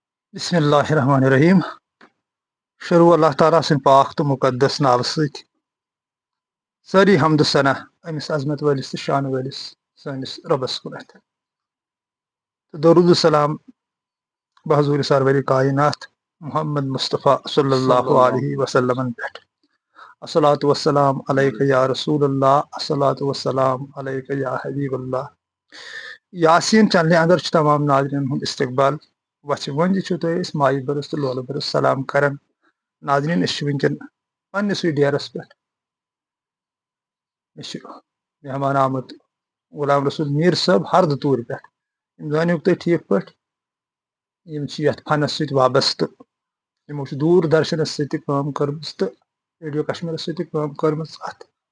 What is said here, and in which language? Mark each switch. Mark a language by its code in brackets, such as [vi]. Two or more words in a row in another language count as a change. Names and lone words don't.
[ar] بسم اللہ الرحمن الرحیم [ks] شروع اللہ تعالیٰ سٕنٛدِ پاک تہٕ مُقدس ناوٕ سۭتۍ سٲری حمدٕ ثنا أمِس عظمت وٲلِس تہٕ شانہٕ وٲلِس سٲنِس رۄبس کُن اَتھِ تہٕ درود السلام بحضوٗرِ سرور کاینات محمد مصطفیٰ صلی اللہ علیہ وسلمن پٮ۪ٹھ [ar] الصلاۃ والسلام علیکہ یا رسول اللہ الصلاۃ والسلام علیکہ یا حبیب [ks] اللہ یاسین چنلہِ اندر چھُ تمام ناظریٖن ہُنٛد استقبال وَژھِ وۄنۍ چھُو تۄہہِ أسۍ مایہِ بٔرٕس تہٕ لولہٕ بٔرٕس سلام کران ناظریٖن أسۍ چھِ وٕنکیٚن پننِسٕے ڈیرس پٮ۪ٹھ مےٚ چھُ مہمان آمُت غلام رسول میٖر صٲب ہردٕ توٗرِ پٮ۪ٹھ یِم زٲنِوُکھ تُہۍ ٹھیٖک پٲٹھۍ یِم چھِ یتھ فنس سۭتۍ وابستہٕ یِمو چھِ دوٗر درشنس سۭتۍ تہِ کٲم کٔرمٕژ تہٕ ریڈیو کشمیٖرس سۭتۍ تہِ کٲم کٔرمٕژ اتھ